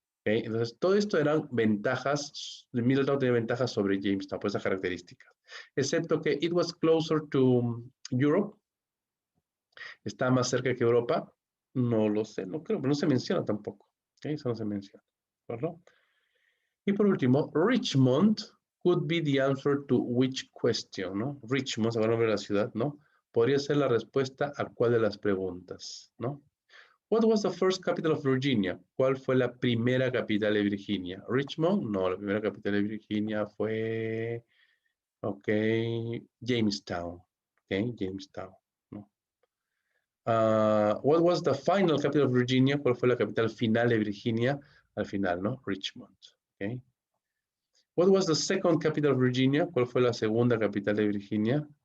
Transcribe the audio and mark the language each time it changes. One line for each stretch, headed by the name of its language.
Spanish: Okay, entonces, todo esto eran ventajas, Middletown tenía ventajas sobre Jamestown, por esas características. Excepto que
English: it was closer to Europe,
Spanish: está más cerca que Europa, no lo sé, no creo, pero no se menciona tampoco. Okay, eso no se menciona, ¿verdad? Y por último, Richmond,
English: could be the answer to which question, ¿no?
Spanish: Richmond, ¿se va a nombre de la ciudad, no? Podría ser la respuesta a cuál de las preguntas, ¿no?
English: What was the first capital of Virginia?
Spanish: ¿Cuál fue la primera capital de Virginia? Richmond, no, la primera capital de Virginia fue, ok, Jamestown, ok, Jamestown, ¿no?
English: What was the final capital of Virginia?
Spanish: ¿Cuál fue la capital final de Virginia? Al final, ¿no? Richmond, ok.
English: What was the second capital of Virginia?
Spanish: ¿Cuál fue la segunda capital de Virginia?